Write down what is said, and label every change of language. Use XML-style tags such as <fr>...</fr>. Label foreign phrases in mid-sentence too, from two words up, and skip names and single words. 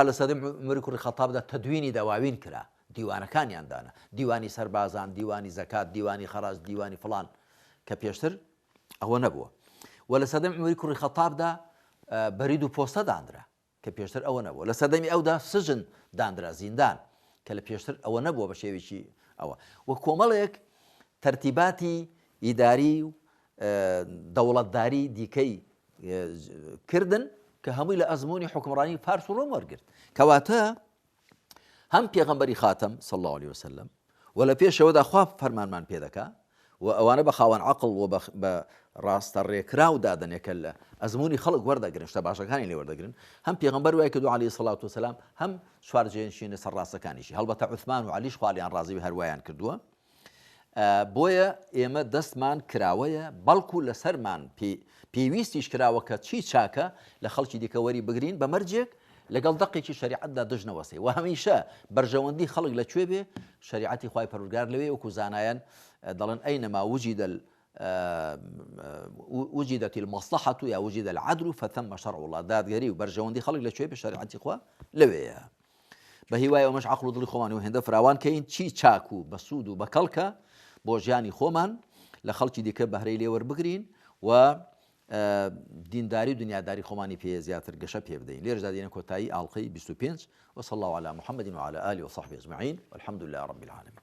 <ckb>لە سەردەمی عومەری کوڕی خەتابدا تەدوینی داواوین کرا دیوانەکانیان دانا دیوانی سەربازان دیوانی زەکات دیوانی خەراج دیوانی فڵان کە پێشتر ئەوە نەبووە و لە سەردەمی عومەری کوڕی خەتابدا بەرید و پۆستە دانرا کە پێشتر ئەوە نەبووە لە سەردەمی ئەودا سژن دانرا زیندان کە لە پێشتر ئەوە نەبووە بە شێوێکی ئەوە وە کۆمەڵێک تەرتیباتی ئیداری و دەوڵەتداری دیکەی کردن کە هەمووی لە ئەزموونی حکمڕانی فارس و ڕۆم وەرگرت کەواتە هەم پێغەمبەری خاتەم</ckb> <ar>صلى الله عليه وسلم</ar> <ckb>و لە پێشەوەدا خوا فەرمانمان پێ دەکا و ئەوانە بە خاوەن عەقڵ و بە ڕاستە ڕێکراو دادنێکە لە ئەزموونی خەڵک وەردەگرن شتە باشەکانی لێ وەردەگرن هەم پێغەمبەر وای کردو</ckb> <ar>عليه الصلاة والسلام</ar> <ckb>هەم چوار جێنشینە سەرڕاستەکانیشی هەڵبەتە عوثمان و عەلیش خوالیان ڕازی بێ هەروایان کردووە بۆیە ئێمە دەستمان کراوەیە بەڵکو لەسەرمان پێویستیش کراوە کە چی چاکە لە خەڵکی دیکەوەری بگرین بە مەرجێک لەگەڵ دەقێکی شریعەتدا دژنەوەسێ و هەمیشە بەرژەوەندی خەڵک لەکوێ بێ شریعەتی خوای پەروەردگار لەوێ وەکو زانایان دەڵێن ئەینەما</ckb> <ar>وجدت المصلحة یا وجد العدل فثم شرع الله</ar> <ckb>دادگەری و بەرژەوەندی خەڵک لەکوێ بێ شریعەتی خوا لەوێیە بە هیوای ئەومەش عەقڵ و دڵی خۆمان و هێندە فراوان کەین چی چاک و بەسوود و بەکەڵکە بۆ ژیانی خۆمان لە خەڵکی دیکە بەهرەی لێوەربگرین و دینداری و دنیاداری خۆمانی پێ زیاتر گەشە پێ بدەین لێرەدا دێنە کۆتایی ئاڵلقەی 25</ckb> <ar>وصلى الله على محمد وعلى آله وصحبه أجمعين والحمد لله رب العالمين.</ar>